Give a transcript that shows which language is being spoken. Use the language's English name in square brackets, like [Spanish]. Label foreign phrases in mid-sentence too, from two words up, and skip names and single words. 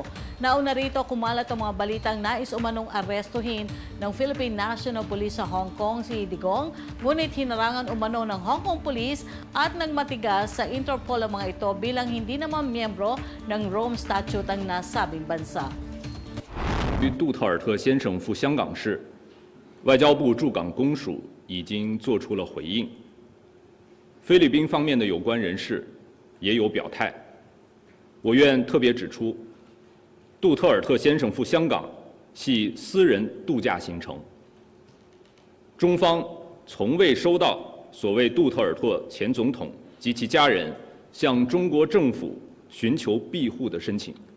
[Filipino] Nauna rito kumalat ang mga balitang nais umanong arestuhin ng Philippine National Police sa Hong Kong si Digong, ngunit hinarangan umano ng Hong Kong Police at nagmatigas sa Interpol ang mga ito bilang hindi naman miyembro ng Rome Statute ang nasabing bansa. [Chinese] 与杜特尔特先生赴香港时，外交部驻港公署已经做出了回应，菲律宾方面的有关人士也有表态。我愿特别指出，杜特尔特先生赴香港系私人度假行程，中方从未收到所谓杜特尔特前总统及其家人向中国政府寻求庇护的申请。